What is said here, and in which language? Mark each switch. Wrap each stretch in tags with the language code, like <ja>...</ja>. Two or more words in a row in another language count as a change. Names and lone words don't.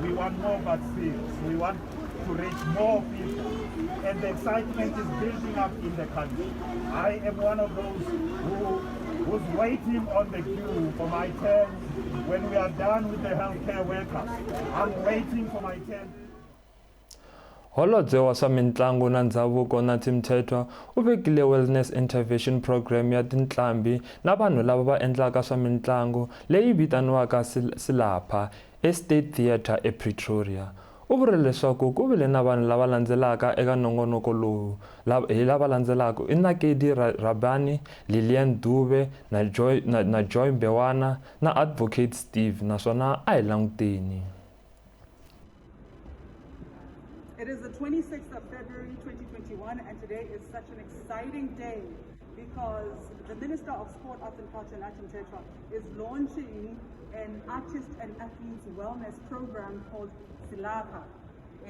<en>We want more vaccines. We want to reach more people. And the excitement is building up in the country. I am one of those who's waiting on the queue for my turn when we are done with the healthcare workers. I'm waiting for my turn.</en> <ts>Holobye wa swa mitlangu na ndhavuko na Mthethwa u vekile</ts> <en>wellness intervention program</en> <ts>ya tintlambi na vanhu lava va endlaka swa mitlangu leyi vitaniwaka Silapha eState Theatre ePretoria. U vurile leswaku ku vile na vanhu lava landzelaka eka nongonoko lowu. Lava landzelaka i Nakedi Rabani, Lilian Dube na Joy Bewana na Advocate Steve, naswona a hi languteni.</ts> <en>It is the 26th of February 2021, and today is such an exciting day because the Minister of Sport, Arts and Culture, Nathi Mthethwa, is launching an artist and athletes wellness program called Silapha.</en>